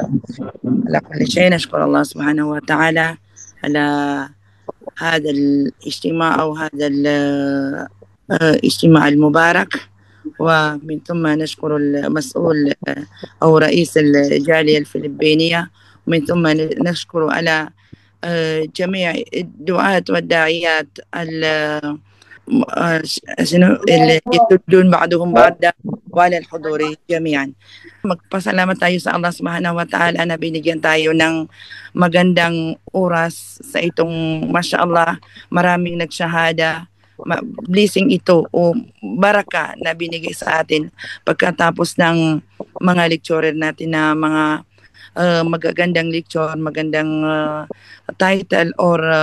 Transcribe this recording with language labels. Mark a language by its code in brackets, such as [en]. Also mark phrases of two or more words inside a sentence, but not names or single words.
[ar] على كل شيء نشكر الله سبحانه وتعالى على هذا الاجتماع أو هذا الاجتماع المبارك، ومن ثم نشكر المسؤول أو رئيس الجالية الفلبينية، ومن ثم نشكر على جميع الدعاة والداعيات اللي يسدون بعضهم بعضا وعلى الحضور جميعا. [tl] Magpasalamat tayo sa Allah [ar] سبحانه وتعالى [tl] na binigyan tayo ng magandang oras sa itong mashallah maraming nagshahada. Blessing ito o baraka na binigay sa atin pagkatapos ng mga lecturer natin na mga magagandang lecture, magandang title or